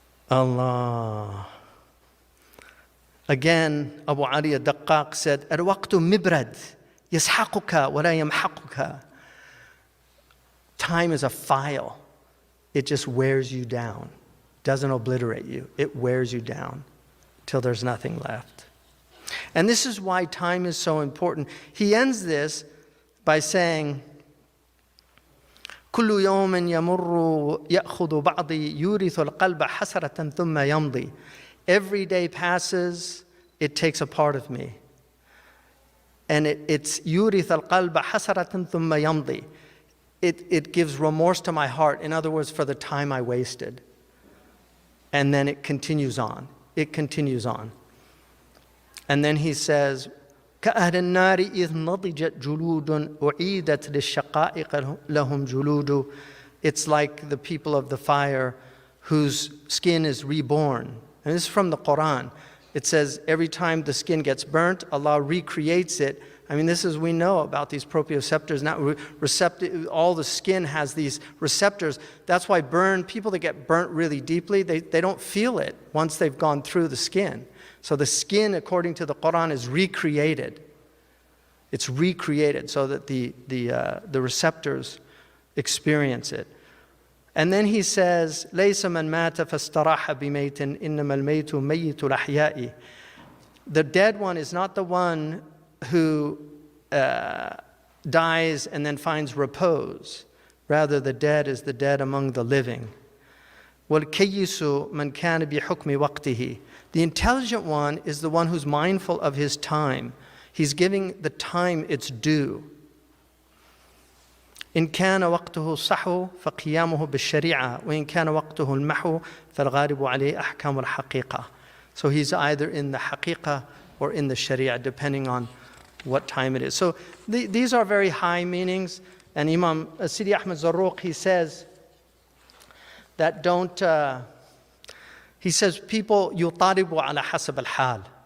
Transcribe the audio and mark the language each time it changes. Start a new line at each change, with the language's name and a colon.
Arabic: Allah.
English: Again, Abu Ali al-Daqqaq said,
Arabic: Al-waqtu mibrad, yashaquka wa la yamhaquka.
English: Time is a file. It just wears you down. Doesn't obliterate you. It wears you down till there's nothing left. And this is why time is so important. He ends this by saying,
Arabic: كل يوم يمر يأخذ بعضي يورث القلب حسرة ثم يمضي.
English: Every day passes, it takes a part of me. And it's
Arabic: يورث القلب حسرة ثم يمضي.
English: It gives remorse to my heart. In other words, for the time I wasted. And then it continues on. It continues on. And then he says,
Arabic: كأهل النار إذ نضجت جلود أعيدت للشقائق لهم جلود.
English: It's like the people of the fire whose skin is reborn. And this is from the Quran. It says every time the skin gets burnt, Allah recreates it. I mean, this is, we know about these proprioceptors. Now, all the skin has these receptors. That's why people that get burnt really deeply, they don't feel it once they've gone through the skin. So the skin, according to the Quran, is recreated. It's recreated so that the receptors experience it. And then he says,
Arabic: لَيْسَ مَنْ مَاتَ فَاسْتَرَاحَ بِمَيْتٍ إِنَّمَا الْمَيْتُ مَيِّتُ الْأَحْيَاءِ.
English: The dead one is not the one who dies and then finds repose. Rather, the dead is the dead among the living.
Arabic: وَالْكَيِّسُ مَنْ كَانَ بِحُكْمِ وَقْتِهِ.
English: The intelligent one is the one who's mindful of his time. He's giving the time its due.
Arabic: إن كان وقته الصحو فقيامه بالشريعة وإن كان وقته المحو فالغالب عليه أحكام الحقيقة.
English: So he's either in the haqiqah or in the sharia, depending on what time it is. So these are very high meanings. And Imam Sidi Ahmed Zarruq, he says that he says people
Arabic: يطالب على حسب الحال.